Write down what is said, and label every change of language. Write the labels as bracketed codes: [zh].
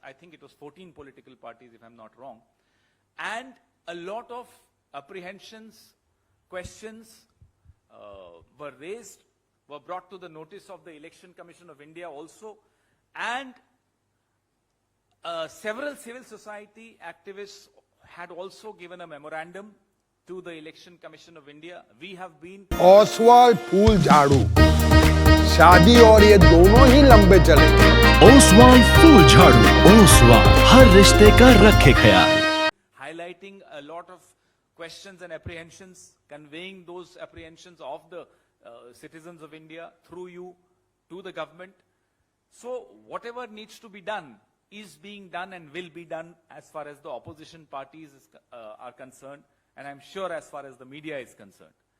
[en] I think it was 14 political parties, if I'm not wrong. And a lot of apprehensions, questions were raised, were brought to the notice of the Election Commission of India also. And several civil society activists had also given a memorandum to the Election Commission of India. We have been... [hi] Oswal फूल झाड़ू, शादी और ये दोनों ही लंबे चलेंगे। ओसवाल फूल झाड़ू, ओसवाल हर रिश्ते का रखे ख्याल। [en] highlighting a lot of questions and apprehensions, conveying those apprehensions of the citizens of India through you to the government. So whatever needs to be done is being done and will be done as far as the opposition parties are concerned, and I'm sure as far as the media is concerned.